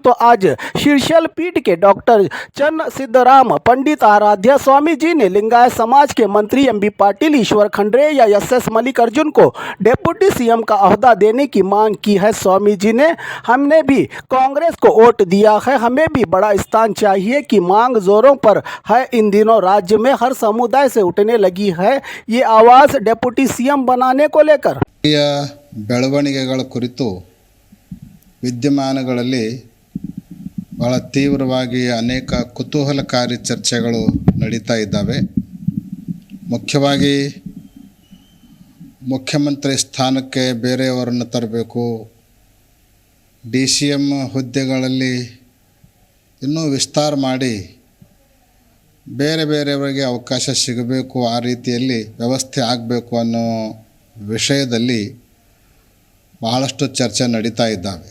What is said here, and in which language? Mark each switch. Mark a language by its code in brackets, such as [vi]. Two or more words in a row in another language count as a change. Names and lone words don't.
[hi] तो आज शीर्षल पीठ के डॉक्टर चन्न सिद्धराम पंडित आराध्य स्वामी जी ने लिंगायत समाज के मंत्री एमबी पाटिल, ईश्वर खंड्रे या एसएस मल्लिकार्जुन को [en] Deputy CM [hi] का ओहदा देने की मांग की है। स्वामी जी ने हमने भी कांग्रेस को वोट दिया है, हमें भी बड़ा स्थान चाहिए की मांग जोरों पर है। इन दिनों राज्य में हर समुदाय से उठने लगी है ये आवाज [en] Deputy CM [hi] बनाने को लेकर। [kn] ಬೆಳವಣಿಗೆಗಳ ಕುರಿತು ವಿದ್ಯಮಾನಗಳಲ್ಲಿ ಬಹಳ ತೀವ್ರವಾಗಿ ಅನೇಕ ಕುತೂಹಲಕಾರಿ ಚರ್ಚೆಗಳು ನಡೀತಾ ಇದ್ದಾವೆ. ಮುಖ್ಯವಾಗಿ ಮುಖ್ಯಮಂತ್ರಿ ಸ್ಥಾನಕ್ಕೆ ಬೇರೆಯವರನ್ನು ತರಬೇಕು, DCM ಹುದ್ದೆಗಳಲ್ಲಿ ಇನ್ನೂ ವಿಸ್ತಾರ ಮಾಡಿ ಬೇರೆ ಬೇರೆಯವರಿಗೆ ಅವಕಾಶ ಸಿಗಬೇಕು, ಆ ರೀತಿಯಲ್ಲಿ ವ್ಯವಸ್ಥೆ ಆಗಬೇಕು ಅನ್ನೋ ವಿಷಯದಲ್ಲಿ ಬಹಳಷ್ಟು ಚರ್ಚೆ ನಡೀತಾ ಇದ್ದಾವೆ.